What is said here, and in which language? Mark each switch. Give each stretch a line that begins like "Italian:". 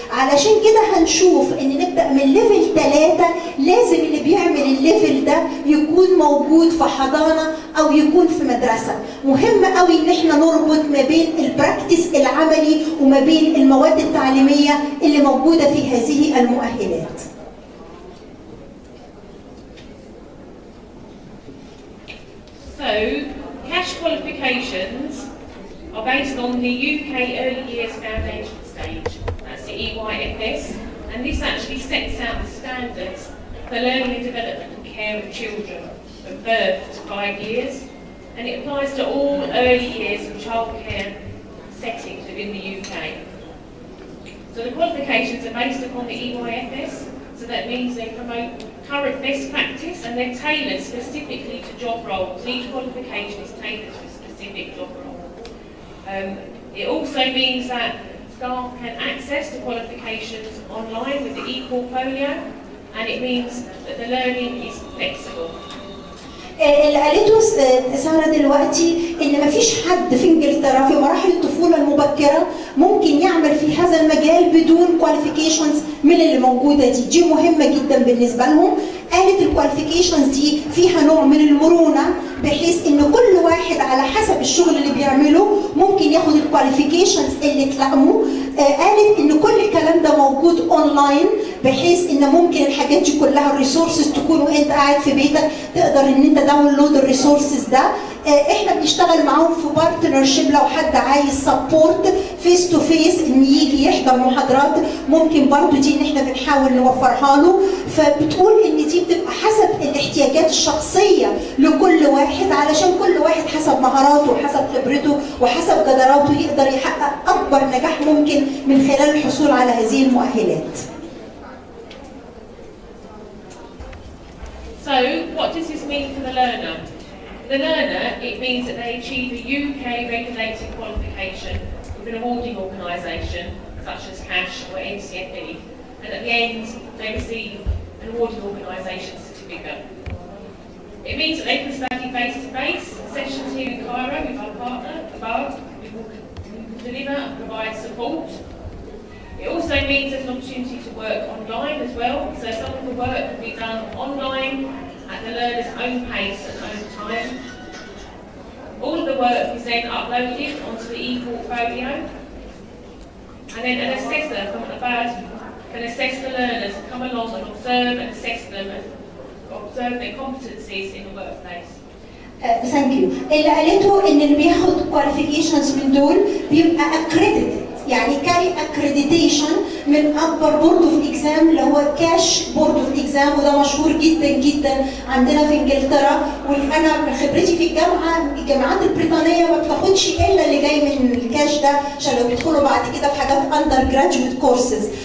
Arabic: علشان كده هنشوف ان نبدأ من ليفل 3 لازم اللي بيعمل الليفل ده يكون موجود في حضانة او يكون في مدرسة. مهم قوي ان احنا نربط ما بين البراكتس العملي وما بين المواد التعليمية اللي موجودة في هذه المؤهلات.
English: So, cash qualifications are based on the UK Early Years Foundation stage, that's the EYFS, and this actually sets out the standards for learning and development and care of children from birth to 5 years, and it applies to all early years of childcare settings within the UK. So the qualifications are based upon the EYFS, so that means they promote current best practice and they're tailored specifically to job roles. Each qualification is tailored to a specific job role. It also means that staff can access the qualifications online with the e-portfolio, and it means that the learning is flexible.
Arabic: اللي قالته سارة دلوقتي ان مفيش حد في انجلترا في مراحل الطفولة المبكرة ممكن يعمل في هذا المجال بدون كواليفيكيشنز من اللي موجودة دي مهمة جدا بالنسبة لهم. قالت الكواليفيكيشنز دي فيها نوع من المرونة بحيث ان كل واحد على حسب الشغل اللي بيعمله ممكن ياخد الكواليفيكيشنز اللي تلائمه. قالت ان كل الكلام ده موجود اونلاين بحيث ان ممكن الحاجات دي كلها الريسورسز تكون وانت قاعد في بيتك تقدر ان انت داونلود الريسورسز ده. احنا بنشتغل معاهم في بارتنرشيب لو حد عايز
English: support face to face
Arabic: ان يجي يحضر محاضرات ممكن برضو دي ان احنا بنحاول نوفرها له. فبتقول ان دي بتبقى حسب الاحتياجات الشخصيه لكل واحد علشان كل واحد حسب مهاراته وحسب خبرته وحسب قدراته يقدر يحقق اكبر نجاح ممكن من خلال الحصول على هذه المؤهلات.
English: So, what does this mean for the learner? For the learner, it means that they achieve a UK regulated qualification with an awarding organisation such as CASH or NCFE, and at the end they receive an awarding organisation certificate. It means that they can study face-to-face sessions here in Cairo with our partner, above, who will deliver and provide support. It also means there's an opportunity to work online as well, so some of the work can be done online at the learner's own pace and own time. All of the work is then uploaded onto the e-portfolio, and then an assessor from can assess the learners and come along and observe and assess them and observe their competencies in the workplace. Thank you.
Arabic: اللي قالته ان اللي بياخد كواليفيكيشنز من دول بيبقى اكريديتد، يعني كاري اكريديتيشن من اكبر بورد اوف اكزام اللي هو كاش بورد اوف اكزام، وده مشهور جدا جدا عندنا في انجلترا. وانا من خبرتي في الجامعات البريطانيه ما بتاخدش الا اللي جاي من الكاش ده عشان لو بيدخلوا بعد كده في حاجات
English: Undergraduate courses.